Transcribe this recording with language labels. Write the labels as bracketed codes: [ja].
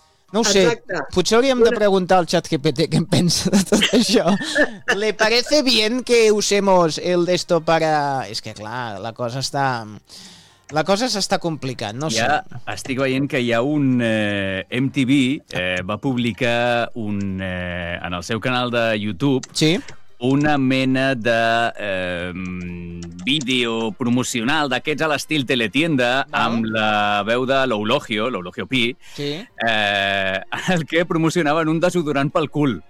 [ca] No sé, potser hauríem de preguntar al ChatGPT què en pensa de tot això. [es] ¿Le parece bien que usemos el de esto para...? [ca] És que, clar, la cosa està... La cosa s'està complicant, no sé. Ja estic veient que hi ha un MTV, va publicar un, en el seu canal de YouTube, una mena de vídeo promocional d'aquests a l'estil Teletienda, amb la veu de l'Eulogio Pi, en el que promocionaven un desodorant pel cul.